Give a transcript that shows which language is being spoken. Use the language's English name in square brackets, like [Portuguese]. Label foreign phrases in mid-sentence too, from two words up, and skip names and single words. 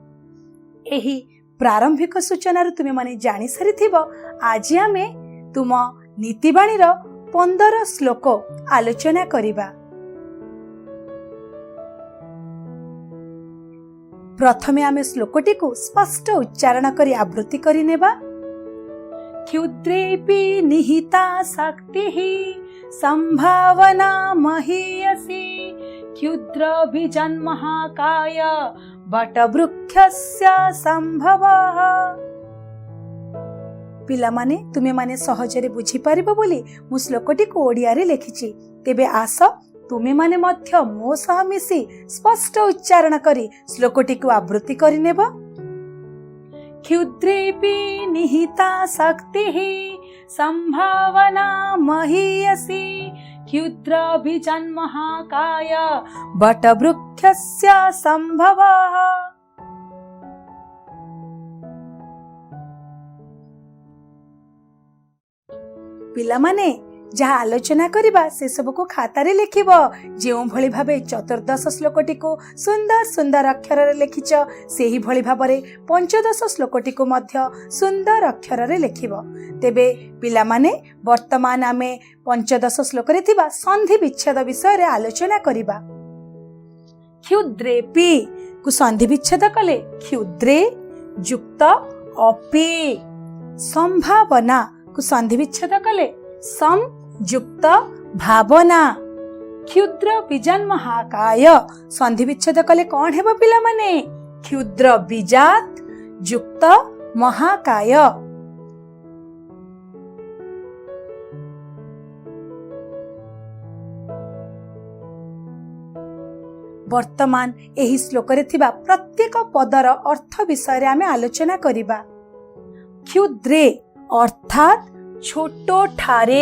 [Odia] ଏହି ପ୍ରାରମ୍ଭିକ ସୂଚନା ତୁମେ ମାନେ ଜାଣି ସାରିଥିବ। ଆଜି ଆମେ ତୁମ ନୀତିବାଣୀର 15 ଶ୍ଳୋକ ଆଲୋଚନା କରିବା। ପ୍ରଥମେ ଆମେ ଶ୍ଳୋକଟିକୁ ସ୍ପଷ୍ଟ ଉଚ୍ଚାରଣ କରି ଆବୃତ୍ତି କରି ନେବା। [Sanskrit] क्षुद्रेऽपि निहिता शक्तिः संभावना महीयसी क्षुद्र बीजन्महाकाय बटवृक्षस्य संभवः। [Odia] ପିଲା ମାନେ ତୁମେ ମାନେ ସହଜରେ ବୁଝି ପାରିବ ବୋଲି ମୁଁ ଶ୍ଳୋକଟିକୁ ଓଡ଼ିଆରେ ଲେଖିଛି। ତେବେ ଆସ ତୁମେ ମାନେ ମଧ୍ୟ ମୋ ସହ ମିଶି ସ୍ପଷ୍ଟ ଉଚ୍ଚାରଣ କରି ଶ୍ଳୋକଟିକୁ ଆବୃତ୍ତି କରି ନେବ। [Sanskrit] क्षुद्रेऽपि निहिता शक्तिः संभावना महीयसी क्षुद्र बीजन्महाकाय बटवृक्षस्य संभवः। [Odia] ପିଲା ମାନେ ଯାହା ଆଲୋଚନା କରିବା ସେ ସବୁକୁ ଖାତାରେ ଲେଖିବ। ଯେଉଁ ଭଲି ଭାବେ 14 ଶ୍ଳୋକଟିକୁ ସୁନ୍ଦର ସୁନ୍ଦର ଅକ୍ଷରରେ ଲେଖିଛ ସେହି ଭଲି ଭାବରେ 15 ଶ୍ଳୋକଟିକୁ ମଧ୍ୟ ସୁନ୍ଦର ଅକ୍ଷରରେ ଲେଖିବ। ତେବେ ପିଲା ମାନେ ବର୍ତ୍ତମାନ ଆମେ 15 ଶ୍ଳୋକରେ ଥିବା ସନ୍ଧି ବିଚ୍ଛେଦ ବିଷୟରେ ଆଲୋଚନା କରିବା। କ୍ଷୁଦ୍ରେଽପିକୁ ସନ୍ଧି ବିଚ୍ଛେଦ କଲେ କ୍ଷୁଦ୍ରେ ଯୁକ୍ତ ଅପି। ସମ୍ଭାବନାକୁ ସନ୍ଧି ବିଚ୍ଛେଦ କଲେ ସମ ଯୁକ୍ତ ଭାବନା। [Sanskrit] क्षुद्र बीजन्महाकाय [Odia] ସନ୍ଧି ବିଚ୍ଛେଦ କଲେ କଣ ହେବ ପିଲା ମାନେ? [Sanskrit] क्षुद्र बीजात [Odia] ଯୁକ୍ତ ମହାକାୟ। ବର୍ତ୍ତମାନ ଏହି ଶ୍ଳୋକରେ ଥିବା ପ୍ରତ୍ୟେକ ପଦର ଅର୍ଥ ବିଷୟରେ ଆମେ ଆଲୋଚନା କରିବା। କ୍ଷୁଦ୍ରେ ଅର୍ଥାତ ଛୋଟ ଠାରେ।